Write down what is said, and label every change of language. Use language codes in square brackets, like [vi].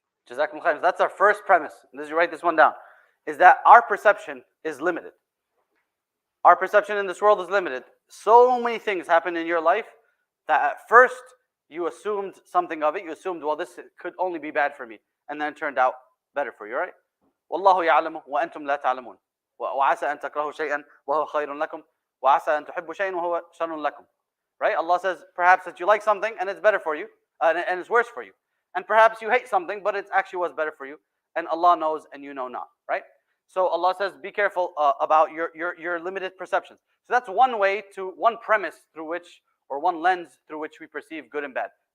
[en] Jazakum khair. That's our first premise. Let's write this one down. Is that our perception is limited. Our perception in this world is limited. So many things happen in your life that at first you assumed something of it. You assumed, well, this could only be bad for me. And then it turned out better for you, right? [ar] والله يعلم وأنتم لا تعلمون وعسى أن تكرهوا شيئا وهو خير لكم وعسى أن تحبوا شيئا وهو شر لكم. [en] Right? Allah says perhaps that you like something and it's better for you and it's worse for you. And perhaps you hate something but it actually was better for you. And Allah knows and you know not. Right? So Allah says be careful about your limited perceptions. So that's one way to, one premise through which, or one lens through which we perceive good and bad.